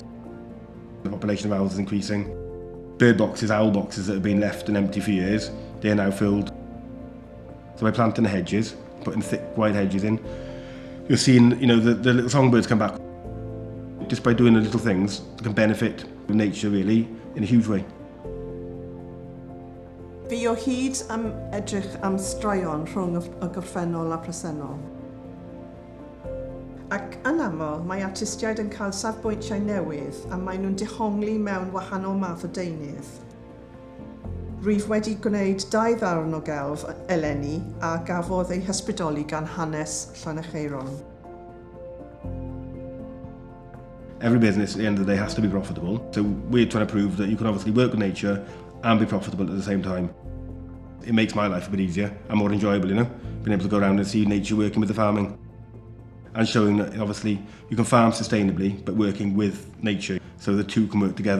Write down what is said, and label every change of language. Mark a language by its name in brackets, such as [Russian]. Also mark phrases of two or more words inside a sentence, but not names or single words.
[English] The population of owls is increasing. Bird boxes, owl boxes that have been left and empty for years, they are now filled. So by planting the hedges, putting thick, wide hedges in, you're seeing, the little songbirds come back. Just by doing the little things, you can benefit nature really in a huge way. [Welsh] Fi o hyd am edrych am straeon rhwng y gorffennol a presennol. Ac yn aml, mae artistiaid yn cael safbwyntiau newydd a maen nhw'n dehongli mewn wahanol math o deunydd. Rwyf wedi gwneud 2 ddarn o gelf eleni a gafodd ei hysbrydoli gan hanes Llanerchaeron. [English] Every business at the end of the day has to be profitable. So we're trying to prove that you can obviously work with nature and be profitable at the same time. It makes my life a bit easier and more enjoyable, being able to go around and see nature working with the farming. And showing that obviously you can farm sustainably but working with nature, so the two can work together.